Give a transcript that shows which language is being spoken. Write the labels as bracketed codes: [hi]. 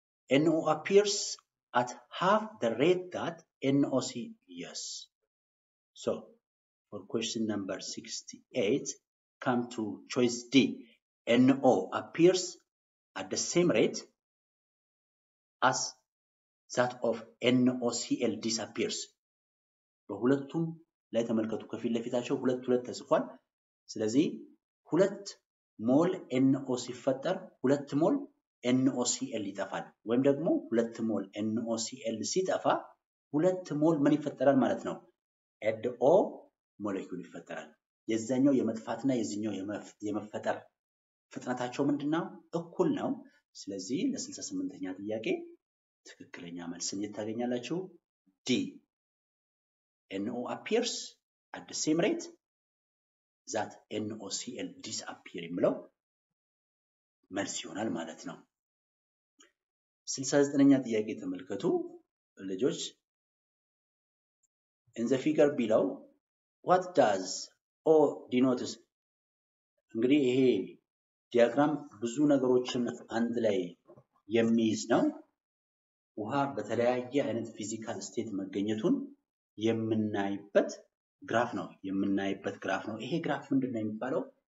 [en] NO appears at half the rate that NOC. Yes. So, for question number 68, come to choice D. NO appears at the same rate as that of NOCl disappears. [am] በሁለቱም ላይ ተመልከቱ ከፊት ለፊታቸው ሁለት ተጽፏል። ስለዚህ 2 ሞል NO ሲፈጠር 2 ሞል NOCl ይጠፋል። ወይም ደግሞ 2 ሞል NOCl ሲጠፋ 2 ሞል ምን ይፈጠራል ማለት ነው? NO ሞሌኩል ይፈጠራል። የዛኛው የመጥፋትና የዚህኛው የመፈጠር ፍጥነታቸው ምንድነው? እኩል ነው። ስለዚህ ለ68ኛ ጥያቄ ትክክለኛ መልስን ታገኛላችሁ። D. [en] NO appears at the same rate that NOCl disappear [am] የሚለው መልስ ይሆናል ማለት ነው። 69ኛ ጥያቄ ተመልከቱ ልጆች። [en] In the figure below, what does O denotes? [am] እንግዲህ ይሄ ዲያግራም ብዙ ነገሮችን አንድ ላይ የሚይዝ ነው። ውሃ በተለያየ አይነት ፊዚካል ስቴት መገኘቱን የምናይበት ግራፍ ነው። ይሄ ግራፍ ምንድነው የሚባለው?